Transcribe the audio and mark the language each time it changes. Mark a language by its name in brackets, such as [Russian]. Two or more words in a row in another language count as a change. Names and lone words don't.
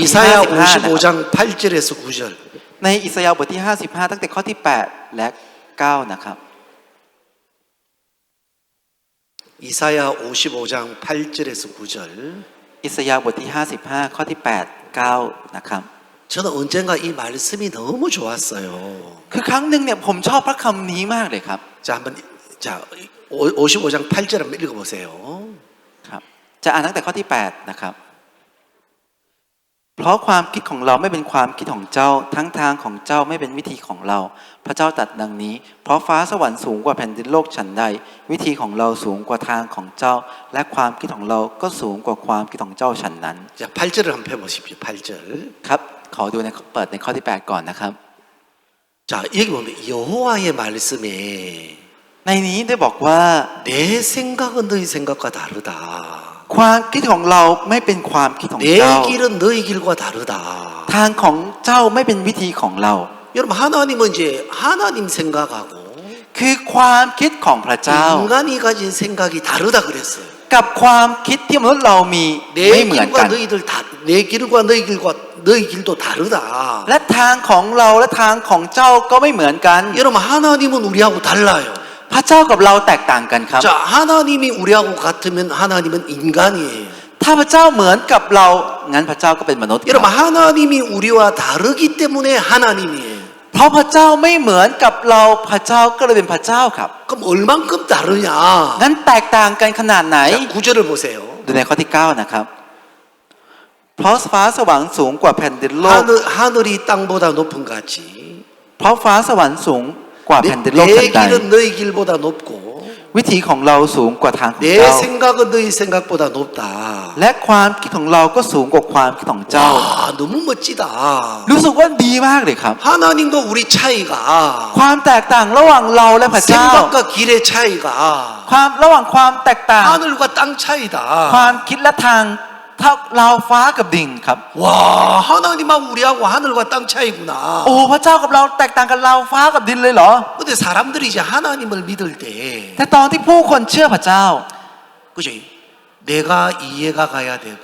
[Korean] 이사야 [Thai] 55นะครับ [Korean] 55장 8절에서 9절. [Thai] ในอิสยาห์บทที่55ตั้งแต่ข้อที่8และ9นะครับ [Korean] 이사야 55장 8절에서 9절. [Thai] อิสยาห์บทที่55ข้อที่8 9นะครับ [Korean] 저는 언젠가 이 말씀이 너무 좋았어요. [Thai] คือครั้งหนึ่งเนี่ยผมชอบพระคำนี้มากเลยครับ [Korean] 자, 한번 자 55장 8절 한번 읽어보세요. [Thai] ครับจะอ่านตั้งแต่ข้อที่8นะครับเพราะความคิดของเราไม่เป็นความคิดของเจ้าทั้งทางของเจ้าไม่เป็นวิธีของเรา พระเจ้าตรัสดังนี้เพราะฟ้าสวรรค์สูงกว่าแผ่นดินโลกฉันใดวิธีของเราสูงกว่าทางของเจ้า และความคิดของเราก็สูงกว่าความคิดของเจ้าฉันนั้น [Korean] 자, 8절을 한번 펴보십시오. 8절. [Thai] ครับขอดูในเปิดในข้อที่8ก่อนนะครับ [Korean] 자, 여기 보면 여호와의 말씀에 [Thai] ในนี้ได้บอกว่า [Korean] 내 생각은 너희 생각과 다르다. [Thai] ความคิดของเราไม่เป็นความคิดของ [Korean] 내 [Thai] เจ้า [Korean] 길은 너희 길과 다르다. [Thai] ทางของเจ้าไม่เป็นวิธีของเรา [Korean] 여러분 하나님은 이제 하나님 생각하고 [Thai] คือความคิดของพระเจ้า [Korean] 인간이 가진 생각이 다르다 그랬어요. [Thai] กับความคิดที่มนุษย์เรามี [Korean] 내 [Thai] ไม่เหมือนกั [Korean] 길과 [Thai] น [Korean] 너희들 다 내 길과 너희 길도 다르다. [Thai] และทางของเราและทางของเจ้าก็ไม่เหมือนกัน [Korean] 여러분 하나님은 우리하고 달라요. [Thai] พระเจ้ากับเราแตกต่างกันครับ [Korean] 자, 하나님이 우리하고 같으면 하나님은 인간이에요. [Thai] ถ้าพระเจ้าเหมือนกับเรางั้นพระเจ้าก็เป็นมนุษย์ครับ [Korean] 여러분 하나님이 우리와 다르기 때문에 하나님이에요. [Thai] เพราะพระเจ้าไม่เหมือนกับเราพระเจ้าก็เลยเป็นพระเจ้าครับ [Korean] 그럼 얼만큼 다르냐? [Thai] งั้นแตกต่างกันขนาดไหน [Korean] 자, 9절을 보세요. [Thai] ดูในข้อที่ 9 นะครับ เพราะฟ้าสวรรค์สูงกว่าแผ่นดินโลก [Korean] 하늘이 땅보다 높은 같이 [Thai] เพราะฟ้าสวรรค์สูงกว่าแผ่นดินโลก [Korean] 내 [Thai] ทันใด [Korean] 길은 너희 길보다 높고 [Thai] วิถีของเราสูงกว่าทางของ [Korean] 내 [Thai] เจ้า [Korean] 생각은 너희 생각보다 높다. [Thai] และความคิดของเราก็สูงกว่าความคิดของเจ้า [Korean] 와, 너무 멋지다. [Thai] รู้สึกว่าดีมากเลยครับ [Korean] 하나님과 우리 차이가 [Thai] ความแตกต่างระหว่างเราและพระเจ้า [Korean] 생각과 길의 차이가 [Thai] ความระหว่างความแตกต่าง [Korean] 하늘과 땅 차이다. [Thai] ความคิดและทางเท่าเราฟ้ากับดิ่งครับ [Korean] 와, 하나님하고 우리하고 하늘과 땅 차이구나. [Thai] โอ้พระเจ้ากับเราแตกต่างกันเราฟ้ากับดินเลยเหรอ [Korean] 근데 사람들이 이제 하나님을 믿을 때 [Thai] แต่ตอนที่ผู้คนเชื่อพระเจ้า [Korean] 그죠? 내가 이해가 가야 되고